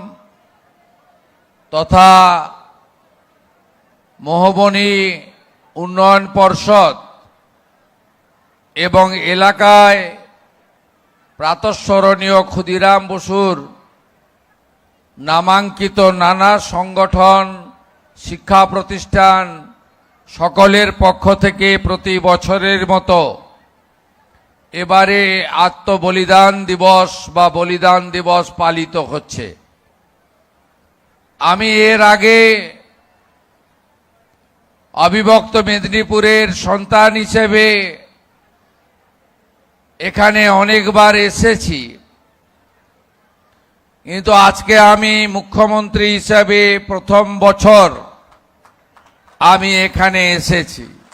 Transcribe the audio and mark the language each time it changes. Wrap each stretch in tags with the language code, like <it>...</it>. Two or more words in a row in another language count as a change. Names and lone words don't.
<bn>তথা মোহবনী উন্নয়ন পরিষদ এবং এলাকায় প্রাতঃস্মরণীয় ক্ষুদিরাম বসুর নামাঙ্কিত নানা সংগঠন শিক্ষা প্রতিষ্ঠান সকলের পক্ষ থেকে প্রতি বছরের মতো এবারে আত্মবলিদান দিবস বা বলিদান দিবস পালিত হচ্ছে। আমি এর আগে অবিভক্ত মেদিনীপুরের সন্তান হিসেবে এখানে অনেকবার এসেছি, কিন্তু আজকে আমি মুখ্যমন্ত্রী হিসেবে প্রথম বছর আমি এখানে এসেছি।</bn>